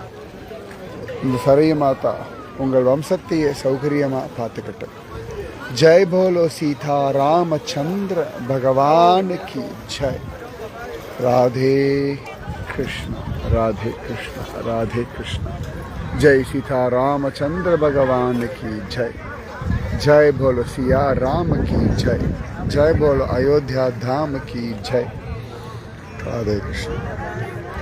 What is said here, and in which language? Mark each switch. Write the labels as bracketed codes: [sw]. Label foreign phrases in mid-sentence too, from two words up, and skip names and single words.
[ta] இந்த சரையு மாதா உங்கள் வம்சத்தையே சௌகரியமாக பார்த்துக்கட்டும். [hi] जय बोलो सीता रामचंद्र भगवान की जय. ராதே கிருஷ்ணா ராதே கிருஷ்ணா ராதே கிருஷ்ணா. जय सीता रामचंद्र भगवान की जय. जय बोलो सिया राम की जय. जय बोलो अयोध्या धाम की जय. राधे कृष्ण.